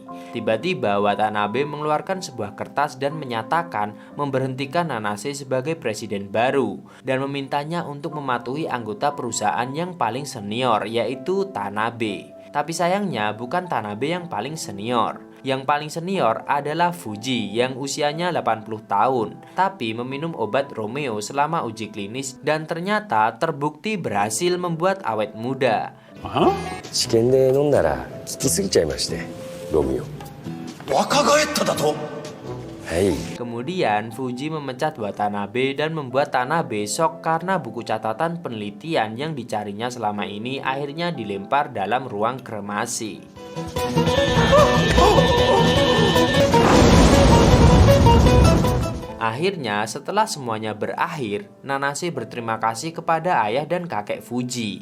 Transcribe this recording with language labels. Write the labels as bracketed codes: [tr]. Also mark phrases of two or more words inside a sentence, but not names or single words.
[id] Tiba-tiba Watanabe mengeluarkan sebuah kertas dan menyatakan memberhentikan Nanase sebagai presiden baru dan memintanya untuk mematuhi anggota perusahaan yang paling senior, yaitu Tanabe. Tapi sayangnya bukan Tanabe yang paling senior. Yang paling senior adalah Fuji yang usianya 80 tahun, tapi meminum obat Romeo selama uji klinis dan ternyata terbukti berhasil membuat awet muda. [ja] 試験で飲んだら効きすぎちゃいましてロミオ若返っただと。はい [id] Kemudian Fuji memecat Watanabe dan membuat Tanabe shock karena buku catatan penelitian yang dicarinya selama ini akhirnya dilempar dalam ruang kremasi. Akhirnya setelah semuanya berakhir, Nanase berterima kasih kepada ayah dan kakek Fuji.